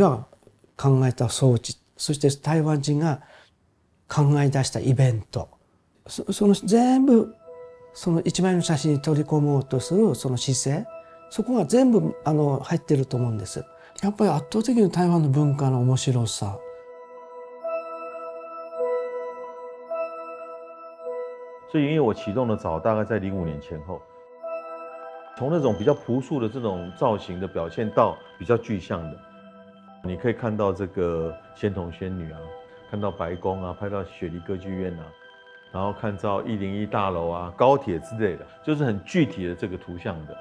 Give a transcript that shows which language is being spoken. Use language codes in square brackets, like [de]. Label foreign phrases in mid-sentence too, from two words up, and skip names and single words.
[ja] が考えた装置、そして台湾人が考え出したイベント、その全部その一枚の写真に取り込もうとするその姿勢、そこが全部入ってると思うんです。やっぱり圧倒的に台湾の文化の面白さ。 [zh] 所以因为我启动的早，大概在05年前后。从那种比较朴素的这种造型的表现到比较具象的，你可以看到这个仙童仙女啊，看到白宫啊，拍到雪梨歌剧院啊，然后看到101大楼啊、高铁之类的，就是很具体的这个图像的。